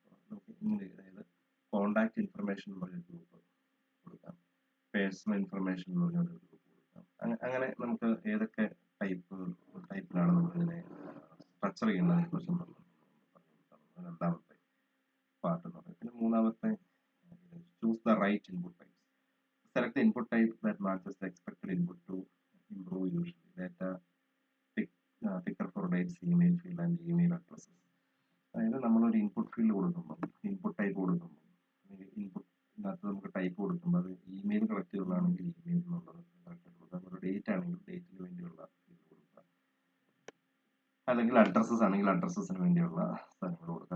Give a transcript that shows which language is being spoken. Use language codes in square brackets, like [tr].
[ml] നമുക്ക് ഇങ്ങനെ അതായത് കോൺടാക്ട് ഇൻഫർമേഷൻ എന്ന് പറഞ്ഞ ഗ്രൂപ്പ് കൊടുക്കാം, പേഴ്സണൽ ഇൻഫർമേഷൻ എന്ന് പറഞ്ഞ ഒരു ഗ്രൂപ്പ് കൊടുക്കാം. അങ്ങനെ നമുക്ക് ഏതൊക്കെ ടൈപ്പിലാണ് നമുക്കിതിനെ സ്ട്രക്ചർ ചെയ്യുന്നതിനെ കുറിച്ച് പറഞ്ഞു കൊടുക്കാം. രണ്ടാമത്തെ പാർട്ട് എന്ന് പറയുന്നത്. പിന്നെ മൂന്നാമത്തെ [en] Choose the right input types. Select the input type that matches the expected input to improve usually data picker for dates, email field and email addresses. [ml] അതായത് നമ്മളൊരു ഇൻപുട്ട് ഫീൽഡ് കൊടുക്കുമ്പോൾ ഇൻപുട്ട് ടൈപ്പ് കൊടുക്കുമ്പോൾ ഇൻപുട്ടിനകത്ത് നമുക്ക് type കൊടുക്കുമ്പോൾ അത് email collect ചെയ്യുന്നതാണെങ്കിൽ email എന്നുള്ളത് correct കൊടുക്കുക. ഒരു ഡേറ്റ് ആണെങ്കിൽ ഡേറ്റിന് വേണ്ടിയുള്ള ഫീൽഡ് കൊടുക്കുക. അല്ലെങ്കിൽ അഡ്രസ്സസ് ആണെങ്കിൽ അഡ്രസ്സസിന് വേണ്ടിയുള്ള സ്ഥലങ്ങൾ കൊടുക്കുക.